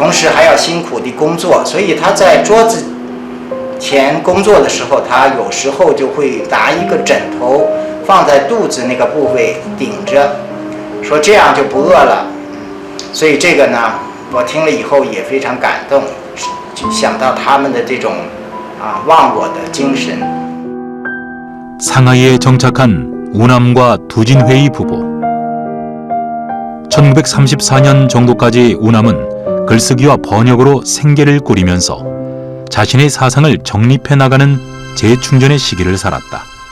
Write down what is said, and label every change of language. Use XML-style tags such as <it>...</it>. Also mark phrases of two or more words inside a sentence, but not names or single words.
<zh>同时还要辛苦地工作，所以他在桌子前工作的时候，他有时候就会拿一个枕头放在肚子那个部位顶着，说这样就不饿了。所以这个呢，我听了以后也非常感动，想到他们的这种忘我的精神。</zh> <ko>상하이에 정착한 우남과 두진회의 부부. 1934년 정도까지 우남은 글쓰기와 번역으로 생계를 꾸리면서 자신의 사상을 정립해 나가는 재충전의 시기를 살았다.</ko>